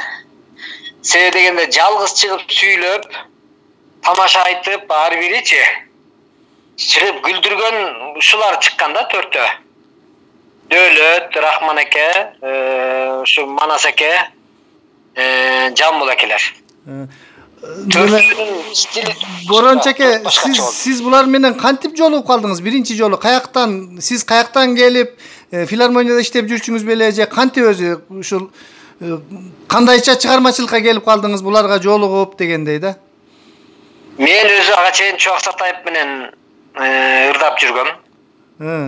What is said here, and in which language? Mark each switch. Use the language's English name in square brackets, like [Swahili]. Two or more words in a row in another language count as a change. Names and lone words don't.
[Kyrgyz] Себеби дегенде жалгыз чыгып сүйлөп, тамаша айтып, ар биричи чыгып күлдүргөн ушулар чыккан да, төртөө. Дөөлөт, Рахман эке, ушу Манас эке, Жамбыл экелер. Boronchu ake, siz bular менен кантип жолугуп калдыңыз? Биринчи жолу каяктан, сиз каяктан келип, филармонияда иштеп жүрчүңүз беле же кантип өзү ушул кандайча чыгармачылыкка келип калдыңыз буларга жолугуп дегендей да? Мен өзү ага чейин Чоак Сатаев менен ырдап жүргөм.